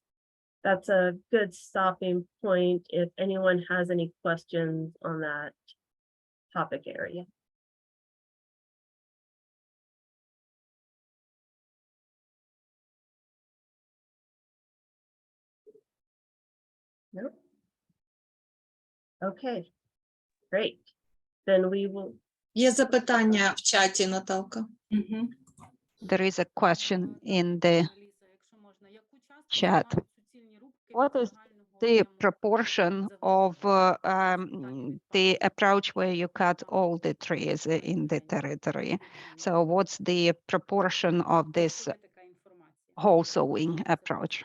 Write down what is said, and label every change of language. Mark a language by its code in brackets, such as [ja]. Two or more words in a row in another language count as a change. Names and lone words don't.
[en] That's a good stopping point if anyone has any questions on that topic area. Nope. Okay, great. Then we will. [uk] Є запитання в чаті, Наталка. [en] There is a question in the chat. What is the proportion of the approach where you cut all the trees in the territory? So what's the proportion of this whole sowing approach?